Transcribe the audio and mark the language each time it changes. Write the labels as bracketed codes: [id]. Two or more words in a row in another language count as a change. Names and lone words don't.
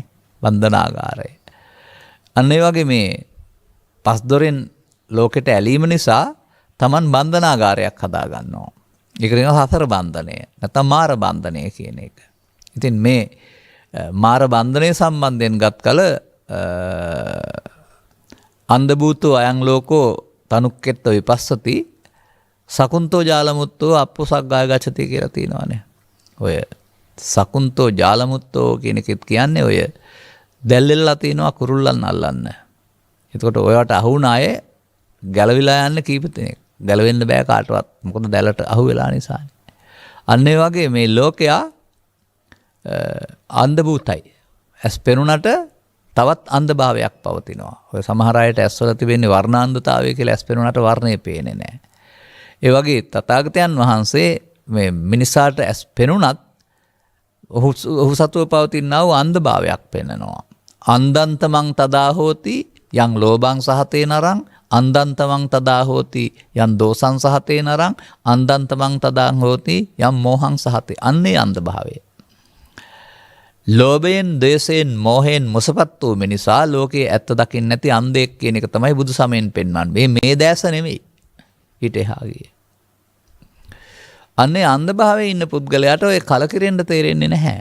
[si] බන්ධනාගාරය. අන්න ඒ වගේ මේ පස් දොරෙන් ලෝකෙට ඇලීම නිසා Taman බන්ධනාගාරයක් හදා ගන්නවා. ඒක කියනවා සතර බන්ධනය. නැත්නම් මාර බන්ධනය කියන එක. ඉතින් මේ මාර බන්ධනය සම්බන්ධයෙන් ගත් කල [pi] අන්ධ භූතෝ අයං ලෝකෝ තනුක්කෙත්ත විපස්සති සකුන්තෝ ජාලමුත්තෝ අප්පුසග්ගාය ගච්ඡති [si] කියලා තියෙනවානේ. ඔය [pi] සකුන්තෝ ජාලමුත්තෝ [si] කියන එකත් කියන්නේ ඔය දැල්ලෙල්ලා තියෙනවා කුරුල්ලන් අල්ලන්න. එතකොට ඔයාට අහු වුණ අය ගැලවිලා යන්න කීප දෙනෙක්. ගැලවෙන්න බෑ කාටවත්. මොකද දැලට අහු වෙලා නිසා. අන්න ඒ වගේ මේ ලෝකයා අන්ධ භූතයි. ඇස් පෙනුනට තවත් අන්ධභාවයක් පවතිනවා. ඔය සමහර අයට ඇස්වල තිබෙන්නේ වර්ණාන්ධතාවය කියලා ඇස් පෙනුනට වර්ණය පේන්නේ නැහැ. ඒ වගේ තථාගතයන් වහන්සේ මේ මිනිසාට ඇස් පෙනුනත් ඔහු සතුව පවතිනා වූ අන්ධභාවයක් පෙන්නනවා. [pi] අන්දන්තමං තදා හෝති යං ලෝභං සහතේ නරං අන්දන්තමං තදා හෝති යං දෝසං සහතේ නරං අන්දන්තමං තදා හෝති යං මෝහං සහතේ. [si] අන්නේ අන්ධභාවය. ලෝභයෙන්, ද්වේෂයෙන්, මෝහයෙන් මොසපත් වූ මිනිසා ලෝකයේ ඇත්ත දකින්න නැති අන්ධෙක් කියන එක තමයි බුදු සමයෙන් පෙන්වන්නේ. මේ දැස නෙමෙයි. ඊට එහා ගියේ. අන්නේ අන්ධභාවයේ ඉන්න පුද්ගලයාට ඔය කලකිරෙන්න තේරෙන්නේ නැහැ.